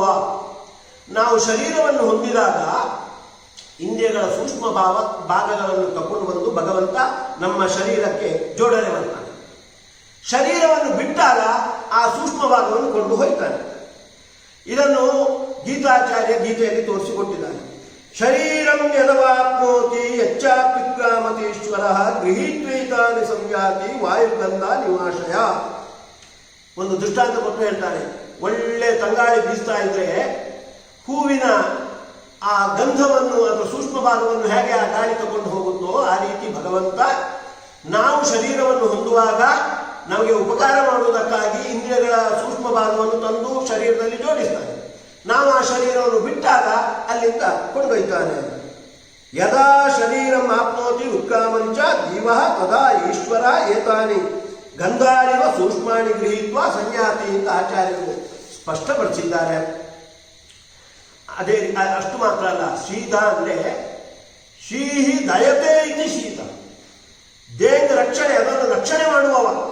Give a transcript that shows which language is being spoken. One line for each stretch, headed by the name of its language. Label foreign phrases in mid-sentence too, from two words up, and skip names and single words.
Kannada: ನಾವು ಶರೀರವನ್ನು ಹೊಂದಿದಾಗ ಇಂದ್ರಿಯಗಳ ಸೂಕ್ಷ್ಮ ಭಾಗಗಳನ್ನು ತಕೊಂಡು ಬಂದು ಭಗವಂತ ನಮ್ಮ ಶರೀರಕ್ಕೆ ಜೋಡಣೆ ಮಾಡ್ತಾನೆ. ಶರೀರವನ್ನು ಬಿಟ್ಟಾಗ ಆ ಸೂಕ್ಷ್ಮ ಭಾಗವನ್ನು ಕೊಂಡು ಹೋಗ್ತಾನೆ. ಇದನ್ನು ಗೀತಾಚಾರ್ಯ ಗೀತೆಯಲ್ಲಿ ತೋರಿಸಿಕೊಟ್ಟಿದ್ದಾನೆ.
Sanskrit: ಶರೀರಂ ಯದವಾಪ್ನೋತಿ ಯಚ್ಚಾಪಿಕ್ರಾಮತೀಶ್ವರ ಗೃಹೀತ್ವೈತಾನಿ ಸಂಜಾತಿ ವಾಯುಗಂಧ ನಿವಾಶಯ.
Kannada: ಒಂದು ದೃಷ್ಟಾಂತ ಕೊಟ್ಟು ಹೇಳ್ತಾನೆ. ಒಳ್ಳೆ ತಂಗಾಳಿ ಬೀಸ್ತಾ ಇದ್ರೆ ಹೂವಿನ ಆ ಗಂಧವನ್ನು ಅದರ ಸೂಕ್ಷ್ಮ ಭಾಗವನ್ನು ಹೇಗೆ ಆ ಗಾಳಿ ತಗೊಂಡು ಹೋಗುತ್ತೋ ಆ ರೀತಿ ಭಗವಂತ ನಾವು ಶರೀರವನ್ನು ಹೊಂದುವಾಗ ನಮಗೆ ಉಪಕಾರ ಮಾಡುವುದಕ್ಕಾಗಿ ಇಂದ್ರಿಯಗಳ ಸೂಕ್ಷ್ಮ ಭಾಗವನ್ನು ತಂದು ಶರೀರದಲ್ಲಿ ಜೋಡಿಸ್ತಾನೆ. ನಾವು ಆ ಶರೀರವನ್ನು ಬಿಟ್ಟಾಗ ಅಲ್ಲಿಂದ ಕೊಂಡೊಯ್ತಾನೆ.
Sanskrit: ಯದಾ ಶರೀರಂ ಆಪ್ನೋತಿ ಉತ್ಕ್ರಾಮಂಚ ಜೀವ ತದಾ ಈಶ್ವರ ಏತಾನಿ ಗಂಧಾರಿವ ಸೂಕ್ಷ್ಮಾಣಿ ಗೃಹೀತ್ವ ಸಂಯಾತಿ
Kannada: ಅಂತ ಆಚಾರ್ಯರು ಸ್ಪಷ್ಟಪಡಿಸಿದ್ದಾರೆ. ಅದೇ ಅಷ್ಟು ಮಾತ್ರ ಅಲ್ಲ, ಶೀತ ಅಂದ್ರೆ
Sanskrit: ಶ್ರೀಹಿ ದಯತೆ ಇತಿ ಶೀತ,
Kannada: ದೇಹದ ರಕ್ಷಣೆ, ಅದನ್ನು ರಕ್ಷಣೆ ಮಾಡುವವ.